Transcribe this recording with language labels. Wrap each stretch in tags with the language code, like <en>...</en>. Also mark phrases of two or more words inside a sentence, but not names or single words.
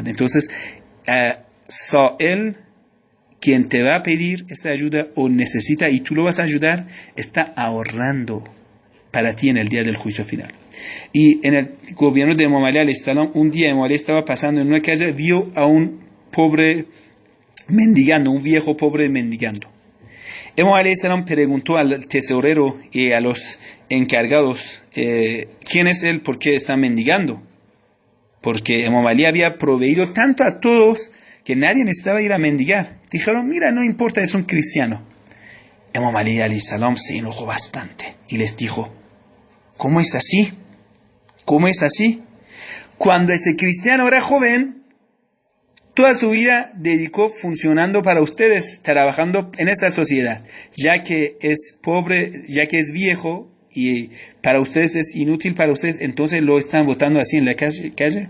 <es>Entonces, él, quien te va a pedir esta ayuda o necesita y tú lo vas a ayudar, está ahorrando para ti en el día del juicio final. Y en el gobierno de Imam Ali</es> <ar>عليه السلام,</ar> <es>un día Imam Ali estaba pasando en una calle, vio a un pobre mendigando, un viejo pobre mendigando. Imam Ali</es> <ar>عليه السلام</ar> <es>preguntó al tesorero y a los encargados, ¿quién es él? ¿Por qué está mendigando? Porque Imam Ali había proveído tanto a todos que nadie necesitaba ir a mendigar. Dijeron, mira, no importa, es un cristiano. Imam Ali</es> <ar>عليه السلام</ar> <es>se enojó bastante y les dijo, ¿cómo es así? ¿Cómo es así? Cuando ese cristiano era joven, toda su vida dedicó funcionando para ustedes, trabajando en esta sociedad. Ya que es pobre, ya que es viejo y para ustedes es inútil para ustedes, entonces lo están votando así en la calle.</es>